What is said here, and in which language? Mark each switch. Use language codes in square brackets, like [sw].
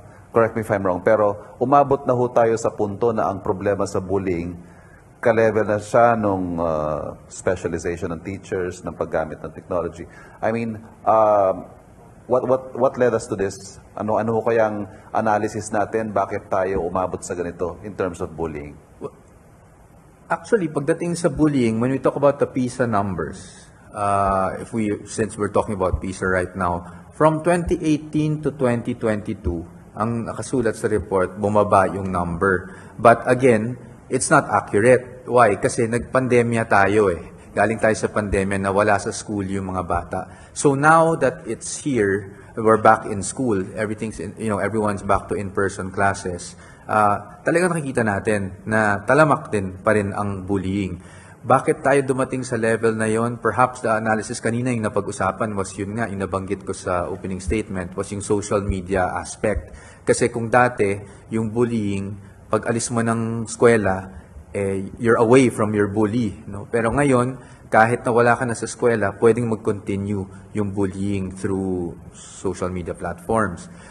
[en] Correct me if I'm wrong, [tl] pero umabot na ho tayo sa punto na ang problema sa bullying ka-level na siya nung specialization ng teachers, ng paggamit ng technology. [en] I mean, what led us to this? [tl] Ano ho kayang analysis natin? Bakit tayo umabot sa ganito [en] in terms of bullying? Actually, pagdating sa bullying, when we talk about the PISA numbers, since we're talking about PISA right now, from 2018 to 2022, [tl] ang nakasulat sa report, bumaba yung number. [en] But again, it's not accurate. [tl] Why? Kasi nagpandemya tayo eh. Galing tayo sa pandemya na wala sa school yung mga bata. [en] So now that it's here, we're back in school, everyone's back to in-person classes, [tl] talagang nakikita natin na talamak din pa rin ang bullying. Bakit tayo dumating sa level na yon? [en] Perhaps the analysis [tl] kanina yung napag-usapan was yun nga, yung nabanggit ko sa opening statement, was yung social media aspect. Kasi kung dati, yung bullying, pag alis mo ng eskwela, [en] you're away from your bully. [tl] No? Pero ngayon, kahit na wala ka na sa eskwela, pwedeng mag-continue yung bullying [en] through social media platforms.